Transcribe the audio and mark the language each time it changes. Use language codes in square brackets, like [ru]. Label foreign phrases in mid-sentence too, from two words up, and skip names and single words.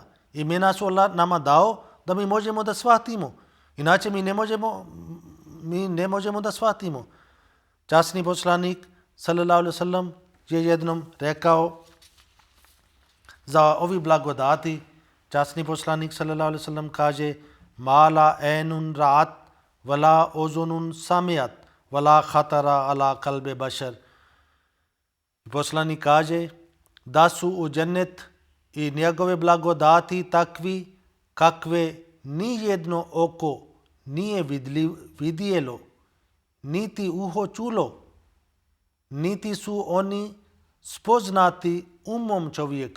[bs] Imena su Allah nama dao da mi možemo da shvatimo. Inače mi ne možemo da shvatimo. Časni poslanik [ar] صلى الله عليه وسلم [bs] je jednom rekao za ovi blagodati. Časni poslanik [ar] صلى الله عليه وسلم [bs] kaže [ar] ما لا عين رأت ولا أذن سمعت ولا خطر على قلب بشر. [bs] Poslanik kaže da su u džennet i njegove blagodati takvi kakve nijedno oko nije vidjelo, niti uho čulo, niti su oni spoznati umom čovjeka.